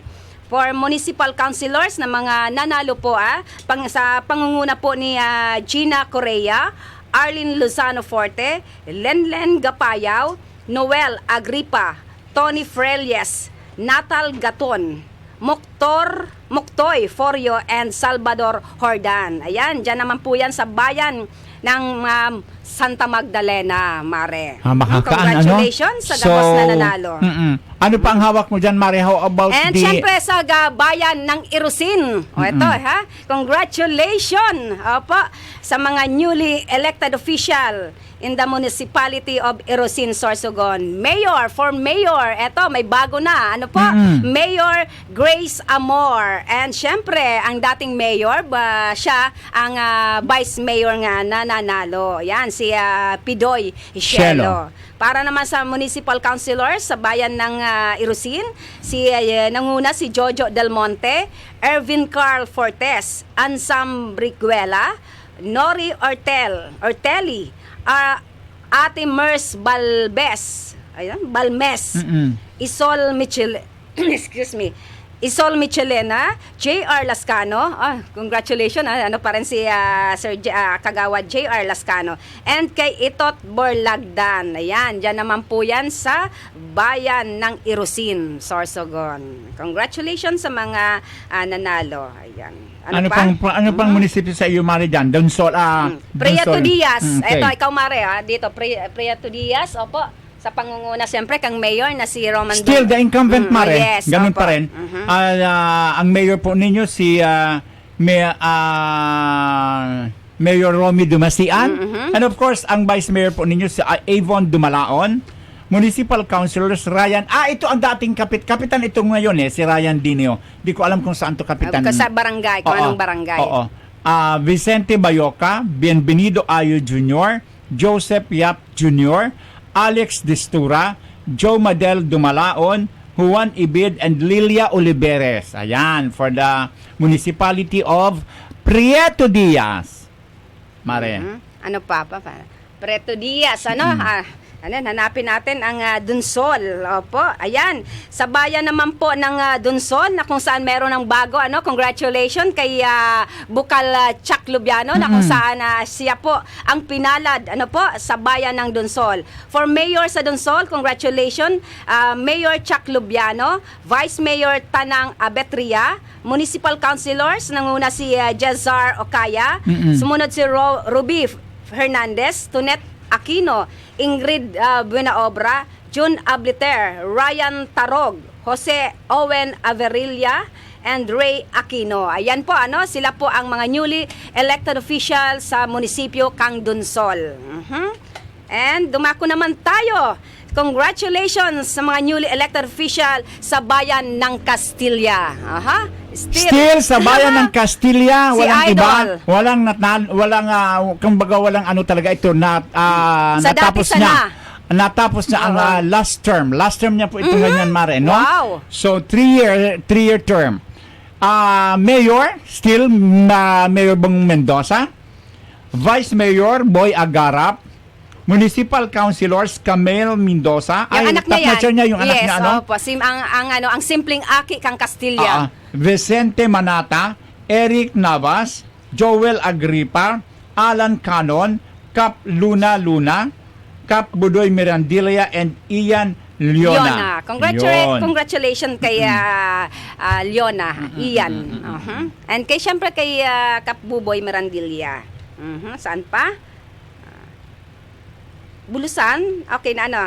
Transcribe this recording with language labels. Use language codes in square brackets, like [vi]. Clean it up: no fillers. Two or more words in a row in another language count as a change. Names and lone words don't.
[en] For municipal councilors [tl] na mga nanalo po sa pangunguna po ni Gina Correa, Arlene Lozano Forte, Lenlen Gapayaw, Noel Agripa, Tony Frelies, Natal Gaton, Muktoy Forio, and Salvador Hordan. Ayan, dyan naman po yan sa bayan ng Santa Magdalena, Mare. Congratulations sa gabos na nanalo. Ano pa ang hawak mo dyan, Mare? [en] How about [tl] And syempre sa bayan ng Irusin. [en] Ito, congratulations [tl] sa mga [en] newly elected official in the municipality of Irusin, Sorsogon. [tl] For mayor, eto, may bago na. Mayor Grace Amor. And syempre, ang dating mayor, siya ang vice mayor nga na nanalo. Yan, si Pidoy Shelo. Para naman sa municipal councilors sa bayan ng Irusin, nanguna si Jojo Del Monte, Ervin Carl Fortes, Ansam Briguela, Nori Ortelli, Ate Mers Balmes, Isol Michel, Isol Michelena, J.R. Lascano, congratulations, pa rin si Sir Kagawad J.R. Lascano, and kay Itot Borlagdan. Ayan, dyan naman po yan sa bayan ng Irusin, Sorsogon. Congratulations sa mga nanalo. Ayan. Ano pang munisipyo sa iyo, Mare, dyan? Prieto Diaz. Okay. Ito, ikaw, Mare, dito, Prieto Diaz, opo. Sa pangunguna, siyempre, kang mayor na si Roman [en] Still the incumbent, [tl] Mare. Yes, Ganun opo. pa rin. Ang mayor po ninyo, si Mayor Romy Dumasian. [en] And of course, [tl] ang vice mayor po ninyo, si Avon Dumalaon. [en] Municipal Councilors, [tl] Ryan. Ito ang dating kapitan ito ngayon, si Ryan Dinio. Di ko alam kung saan to kapitan. Sa barangay, kung anong barangay. Oo. Vicente Bayoca, Bienvenido Ayo Jr., Joseph Yap Jr., Alex Distura, Joe Madel Dumalaon, Juan Ibid, and Lilia Oliveres. Ayan, [en] for the municipality of Prieto Diaz. [tl] Mare. Ano pa? Prieto Diaz, hanapin natin ang Dunsol. Opo, ayan. Sa bayan naman po ng Dunsol, na kung saan meron ng bago, congratulations kay Bukal Chuck Lubiano, na kung saan siya po ang pinalad, sa bayan ng Dunsol. For Mayor sa Dunsol, congratulations, Mayor Chuck Lubiano, Vice Mayor Tanang Abetria, [en] Municipal Councilors, [tl] nanguna si Jezar Ocaya, sumunod si Ruby Hernandez, Tunet Aquino, Ingrid Buenaobra, June Abliter, Ryan Tarog, Jose Owen Averilla, and Ray Aquino. Ayan po, sila po ang mga [en] newly elected officials [tl] sa munisipyo Kang Dunsol. And dumako naman tayo. Congratulations sa mga [en] newly elected official [tl] sa bayan ng Castilla. Still sa bayan ng Castilla, Si walang Idol. iba, kumbaga walang talaga ito na Sa dati sana. natapos na ang last term. Last term niya po ito ganyan, Mare, no? Wow. [en] So 3-year term. Mayor, still Mayor Bong Mendoza. Vice Mayor Boy Agarap. Municipal Councilors Camel Mendoza. [tl] Yung anak niya yan. Niya, yung anak yes, niya, opo. [bik] Ang simpleng aki kang Castilla. Vicente Manata, Eric Navas, Joel Agripa, Alan Canon, Cap Luna, Cap Budoy Mirandilla, [tl] and Ian Leona. Yun. Congratulations kay Leona, Ian. And kay syempre kay Kap Buboy Mirandilla. Saan pa? Bulusan? Okay na ano?